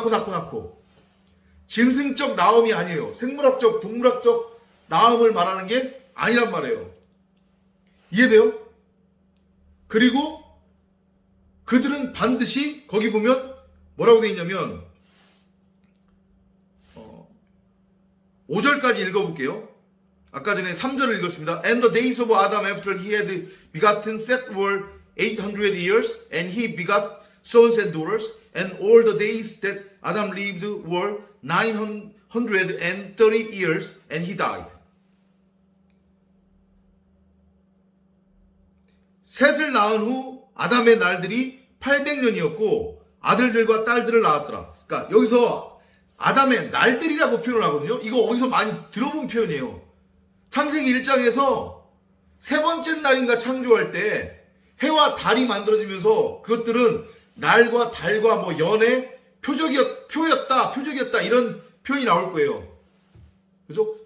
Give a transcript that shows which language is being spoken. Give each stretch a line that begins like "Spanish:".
Korean: 낳고. 짐승적 낳음이 아니에요. 생물학적, 동물학적 낳음을 말하는 게 아니란 말이에요. 이해돼요? 그리고 그들은 반드시 거기 보면 뭐라고 되어 있냐면 5절까지 읽어볼게요. 아까 전에 3절을 읽었습니다.
English: And the days of Adam after he had begotten Seth were 800 years, and he begot sons and daughters, and all the days that Adam lived were 930 years, and he died.
Korean: 셋을 낳은 후 아담의 날들이 800년이었고 아들들과 딸들을 낳았더라. 그러니까 여기서 아담의 날들이라고 표현을 하거든요. 이거 어디서 많이 들어본 표현이에요. 창세기 1장에서 세 번째 날인가 창조할 때 해와 달이 만들어지면서 그것들은 날과 달과 뭐 연의 표적이었다 이런 표현이 나올 거예요. 그죠?